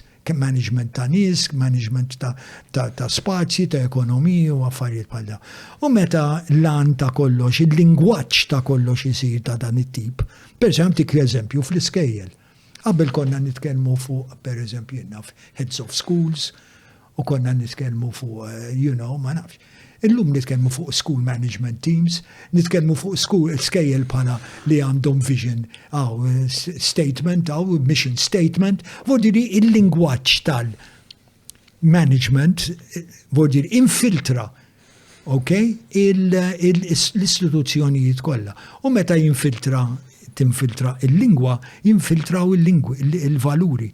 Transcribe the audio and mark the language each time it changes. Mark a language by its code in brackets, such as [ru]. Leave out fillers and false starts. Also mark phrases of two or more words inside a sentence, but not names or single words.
[mt] Management ta' nies, management ta' spazji, ta' ekonomija u affarijiet bħal dawn. U meta l-an ta' kollox, il-lingwaġġ ta' kollox isir ta' dan it-tip, per eżempju fl-iskejjel. Qabel konna nitkellmu fuq, per eżempju, [en] heads of schools, [mt] u konna nitkellmu fuq, ma nafx. Illum nitkellmu fuq [en] school management teams, [mt] nitkellmu fuq skejjel bħala li għandhom [en] vision, statement, mission statement, [mt] vordiri il-lingwaġġ tal-management, vordiri infiltra, l-istituzzjonijiet kollha. U meta tinfiltra il-lingwa, jinfiltraw il-valuri.